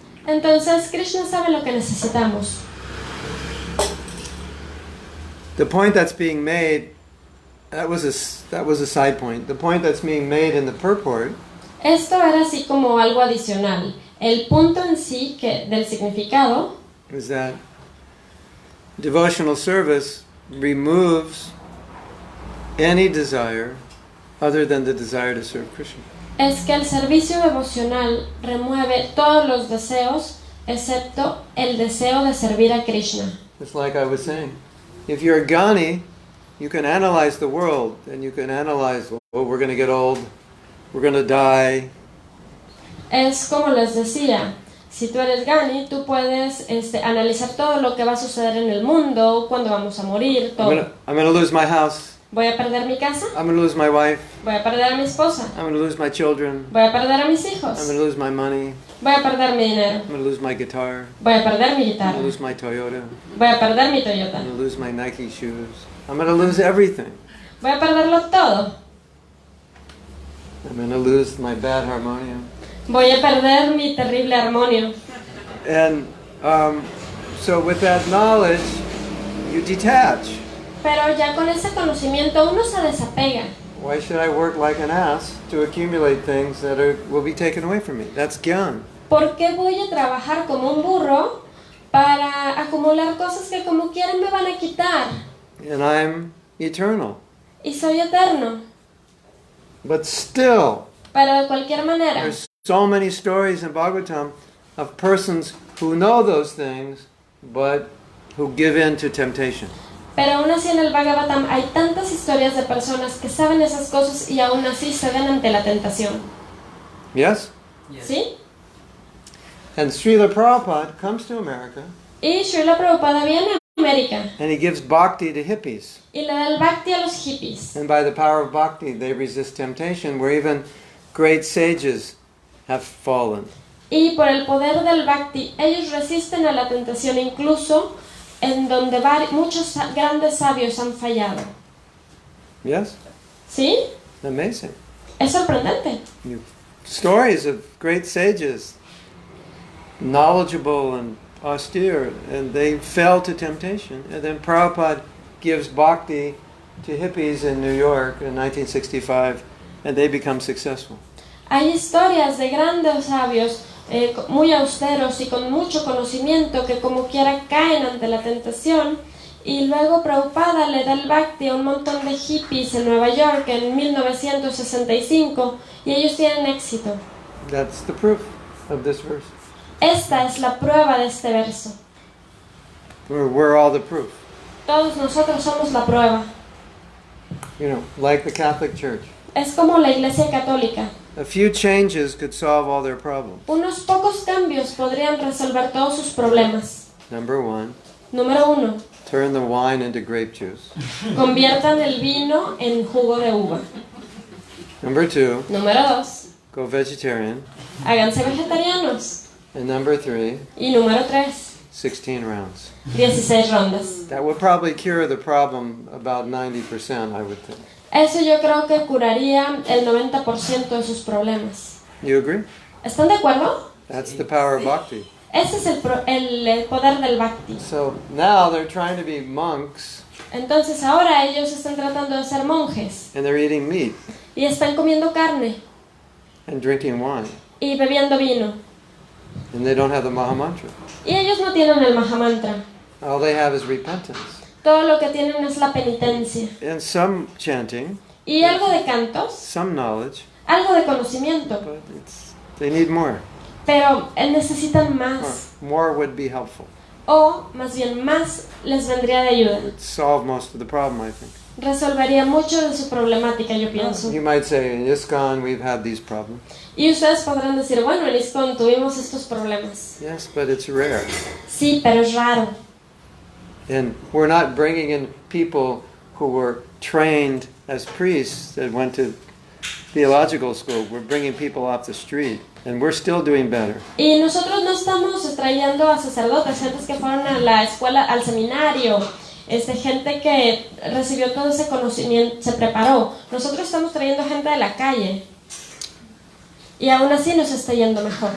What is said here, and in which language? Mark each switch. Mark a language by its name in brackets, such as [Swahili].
[Spanish] Entonces Krishna sabe lo que necesitamos. [English] The point that's being made, that was a side point. The point that's being made in the purport [Spanish] Esto era así como algo adicional. El punto en sí del significado [English] is that devotional service removes any desire other than the desire to serve Krishna. [Spanish] es que el servicio devocional remueve todos los deseos excepto el deseo de servir a Krishna. [English] It's like I was saying. If you're a Gani, you can analyze the world and you can analyze, oh, we're going to get old, we're going to die. [Spanish] Es como les decía, Si tú eres Gani, tú puedes analizar todo lo que va a suceder en el mundo, cuándo vamos a morir, todo. [English] I'm gonna lose my house. [Spanish] Voy a perder mi casa, [English] I'm gonna lose my wife. [Spanish] voy a perder a mi esposa, [English] I'm gonna lose my children. [Spanish] voy a perder a mis [English] I'm [Spanish] hijos, [English] gonna lose my money. [Spanish] voy a perder mi dinero, [English] I'm gonna lose my guitar. [Spanish] voy a perder mi [English] I'm [Spanish] guitarra, [English] gonna lose my Toyota. [Spanish] voy a perder mi Toyota, [English] I'm gonna lose my Nike shoes. I'm gonna lose everything. [Spanish] voy a perderlo todo, [English] I'm gonna lose my bad harmonium. [Spanish] voy a perder mi terrible armonio. [English] And so with that knowledge, you detach. [Spanish] Pero ya con ese conocimiento uno se desapega. [English] Why should I work like an ass to accumulate things that will be taken away from me? That's gyan. [Spanish] ¿Por qué voy a trabajar como un burro para acumular cosas que como quieran me van a quitar? [English] And I'm eternal. [Spanish] Y soy eterno. [English] But still, [Spanish] Pero de cualquier manera, [English] there's so many stories in Bhagavatam of persons who know those things, but who give in to temptation. [Spanish] pero aún así en el Bhagavatam hay tantas historias de personas que saben esas cosas y aún así ceden ante la tentación. [English] Yes? [Spanish] ¿Sí? [English] And Srila Prabhupada comes to America [Spanish] Y Srila Prabhupada viene a América [English] and he gives bhakti to hippies. [Spanish] y le da el Bhakti a los hippies. [English] And by the power of bhakti, they resist temptation, where even great sages have fallen. [Spanish] Y por el poder del Bhakti, ellos resisten a la tentación incluso en donde muchos grandes sabios han fallado. [English] Yes? [Spanish] ¿Sí? [English] Amazing. [Spanish] Es sorprendente. [English] Stories of great sages, knowledgeable and austere, and they fell to temptation. And then Prabhupada gives bhakti to hippies in New York in 1965, and they become successful. [Spanish] Hay historias de grandes sabios muy austeros y con mucho conocimiento que como quiera caen ante la tentación y luego Prabhupada le da el Bhakti a un montón de hippies en Nueva York en 1965 y ellos tienen éxito. [English] That's the proof of this verse. [Spanish] Esta es la prueba de este verso. [English] We're all the proof. [Spanish] Todos nosotros somos la prueba. [English] You know, like the Catholic Church. [Spanish] Es como la Iglesia Católica. [English] A few changes could solve all their problems. [Spanish] Unos pocos cambios podrían resolver todos sus problemas. [English] Number one, [Spanish] Número 1. [English] turn the wine into grape juice. [Spanish] Conviertan el vino en jugo de uva. [English] Number two, [Spanish] Número 2. [English] go vegetarian. [Spanish] Háganse vegetarianos. [English] And number three, [Spanish] Y número 3. [English] 16 rounds. [Spanish] 16 rondas. [English] That would probably cure the problem about 90%, I would think. [Spanish] Eso yo creo que curaría el 90% de sus problemas. [English] You agree? [Spanish] ¿Están de acuerdo? [English] That's the power of bhakti. [Spanish] Ese es el poder del Bhakti. [English] So now they're trying to be monks [Spanish] Entonces ahora ellos están tratando de ser monjes [English] and they're eating meat [Spanish] y están comiendo carne [English] and drinking wine. [Spanish] y bebiendo vino. [English] And they don't have the Mahamantra. [Spanish] Y ellos no tienen el Mahamantra. [English] All they have is repentance. [Spanish] Todo lo que tienen es la penitencia. [English] And some chanting, [Spanish] Y algo de cantos, [English] some knowledge, [Spanish] algo de conocimiento. [English] but they need more. [Spanish] Pero necesitan más. [English] More would be helpful. [Spanish] O más bien más les vendría de ayuda. [English] It would solve most of the problem, I think. [Spanish] Resolvería mucho de su problemática, yo pienso. [English] You might say, in ISKCON we've had these problems. [Spanish] Y ustedes podrán decir, bueno, en ISKCON tuvimos estos problemas. [English] Yes, but it's rare. [Spanish] Sí, pero es raro. [English] And we're not bringing in people who were trained as priests that went to theological school. We're bringing people off the street, and we're still doing better. [Spanish] Y nosotros no estamos trayendo a sacerdotes, gentes que fueron a la escuela, al seminario, gente que recibió todo ese conocimiento, se preparó. Nosotros estamos trayendo gente de la calle. Y aún así nos está yendo mejor.